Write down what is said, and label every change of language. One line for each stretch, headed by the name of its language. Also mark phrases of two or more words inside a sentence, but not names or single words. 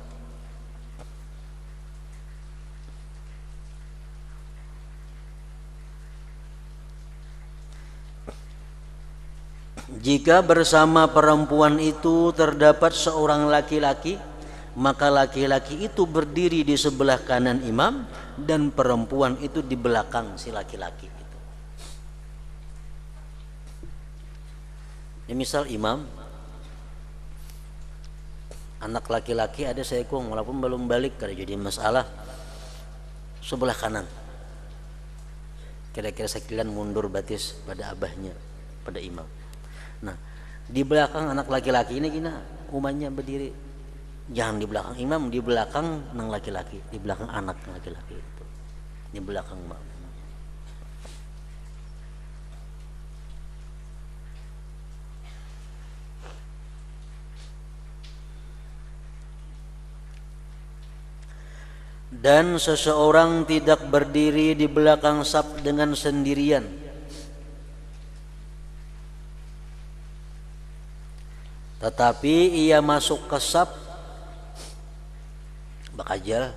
Indonesian: Jika bersama perempuan itu terdapat seorang laki-laki, maka laki-laki itu berdiri di sebelah kanan imam dan perempuan itu di belakang si laki-laki itu. Ya, misal imam,
Banjar: anak laki-laki ada seekong, walaupun belum balik, kada jadi masalah, sebelah kanan, kira-kira sekilan mundur batis pada abahnya, pada imam.
Indonesian: Nah, di belakang anak laki-laki ini gina umatnya berdiri. Jangan di belakang imam, di belakang nang laki-laki, di belakang anak laki-laki itu, di belakang makmum. Dan seseorang tidak berdiri di belakang saf dengan sendirian, tetapi ia masuk ke saf bakajal.